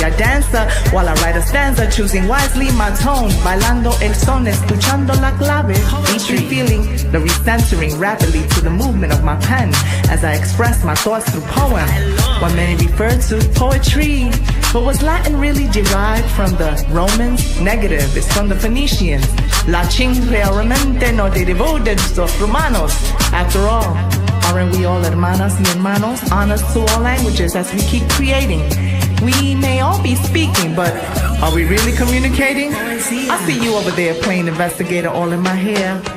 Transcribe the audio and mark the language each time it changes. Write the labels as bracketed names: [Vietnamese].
[English] I dancer while I write a stanza, choosing wisely my tone, [Spanish] bailando el son, escuchando la clave. [English] Each feeling the recentering rapidly to the movement of my pen as I express my thoughts through poem. What many refer to poetry, but was Latin really derived from the Romans? Negative, it's from the Phoenicians. [Spanish] Latin realmente no derivó de los romanos. [English] After all, aren't we all [Spanish] hermanas y hermanos? [English] Honors to all languages as we keep creating. We may all be speaking, but are we really communicating? I see you over there playing investigator all in my hair.